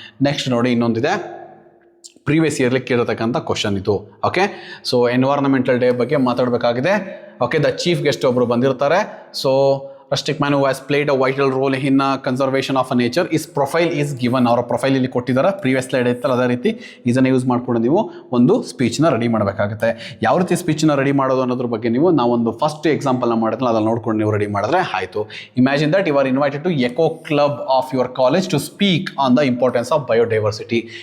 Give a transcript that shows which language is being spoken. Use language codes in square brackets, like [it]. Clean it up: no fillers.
[kn] Next ನೋಡಿ, ಇನ್ನೊಂದಿದೆ, previous yearly ಕೇಳಿರ್ತಕ್ಕಂಥ question ಇದು. ಓಕೆ, ಸೊ ಎನ್ವೈರನ್ಮೆಂಟಲ್ ಡೇ ಬಗ್ಗೆ ಮಾತಾಡಬೇಕಾಗಿದೆ. ಓಕೆ, ದ ಚೀಫ್ ಗೆಸ್ಟ್ ಒಬ್ಬರು ಬಂದಿರ್ತಾರೆ. [en] So Rustic man who has played a vital role in conservation of nature. His profile is given. [kn] ಅವರ profile ಇಲ್ಲಿ ಕೊಟ್ಟಿದ್ದಾರೆ. Previous slide ಇತ್ತಲ್ಲ, ಅದೇ ರೀತಿ ಇದನ್ನು ಯೂಸ್ ಮಾಡಿಕೊಂಡು ನೀವು ಒಂದು ಸ್ಪೀಚ್ನ ರೆಡಿ ಮಾಡಬೇಕಾಗುತ್ತೆ. ಯಾವ ರೀತಿ ಸ್ಪೀಚ್ನ ರೆಡಿ ಮಾಡೋದು ಅನ್ನೋದ್ರ ಬಗ್ಗೆ ನಾವೊಂದು ಫಸ್ಟ್ ಎಕ್ಸಾಂಪಲ್ನ ಮಾಡಿದ್ನಲ್ಲ, ಅದನ್ನು ನೋಡ್ಕೊಂಡು ನೀವು ರೆಡಿ ಮಾಡಿದ್ರೆ ಆಯಿತು. [en] Imagine that you are invited to eco club of your college to speak on the importance of biodiversity.